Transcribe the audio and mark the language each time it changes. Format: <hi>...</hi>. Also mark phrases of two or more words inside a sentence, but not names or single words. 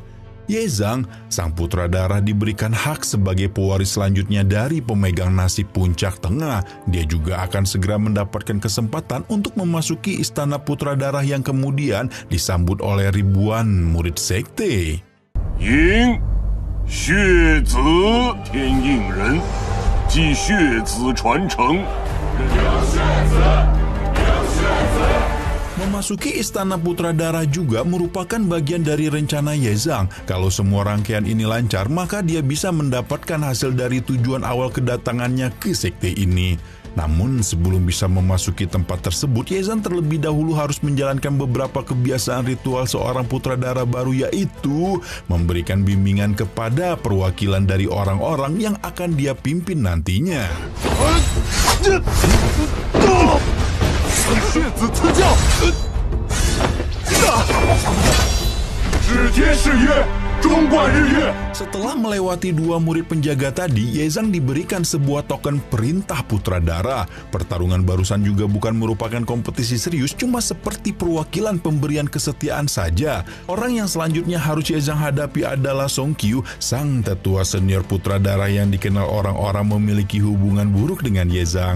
<id>Yezang, sang putra darah, diberikan hak sebagai pewaris selanjutnya dari pemegang nasib puncak tengah. Dia juga akan segera mendapatkan kesempatan untuk memasuki istana putra darah yang kemudian disambut oleh ribuan murid sekte.</id> <zh>迎血子天应人，继血子传承。</zh> <id>Memasuki istana putra darah juga merupakan bagian dari rencana Yezang. Kalau semua rangkaian ini lancar, maka dia bisa mendapatkan hasil dari tujuan awal kedatangannya ke sekte ini. Namun sebelum bisa memasuki tempat tersebut, Yezang terlebih dahulu harus menjalankan beberapa kebiasaan ritual seorang putra darah baru, yaitu memberikan bimbingan kepada perwakilan dari orang-orang yang akan dia pimpin nantinya.</id> <zh>血子赐教，指天誓月，终贯日月。</zh> <id>Setelah melewati 2 murid penjaga tadi, Yezang diberikan sebuah token perintah putra darah. Pertarungan barusan juga bukan merupakan kompetisi serius, cuma seperti perwakilan pemberian kesetiaan saja. Orang yang selanjutnya harus Yezang hadapi adalah Song Qiu, sang tetua senior putra darah yang dikenal orang-orang memiliki hubungan buruk dengan Yezang.</id>